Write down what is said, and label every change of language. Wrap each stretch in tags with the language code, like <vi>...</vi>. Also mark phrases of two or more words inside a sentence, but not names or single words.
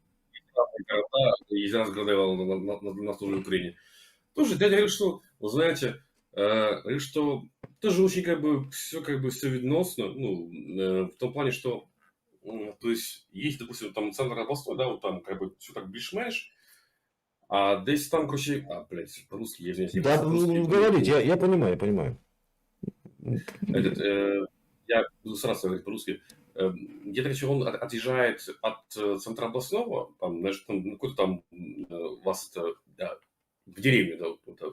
<ru>И раз говорил на службе в Украине. Тоже дядя говорит, что, вы знаете, говорит, что тоже очень все видносно, ну, в том плане, что, то есть, допустим, там центр областной, да, вот там все так</ru> <uk>більш-менш, а десь там,</uk> <ru>короче, блядь, по-русски, я извиняюсь. Да, говорите, я понимаю. Я буду сразу говорить по-русски. Где-то, короче, он отъезжает от центра областного, там, знаешь, там, какой-то там у вас это, да, в деревне, да, вот, да.</ru>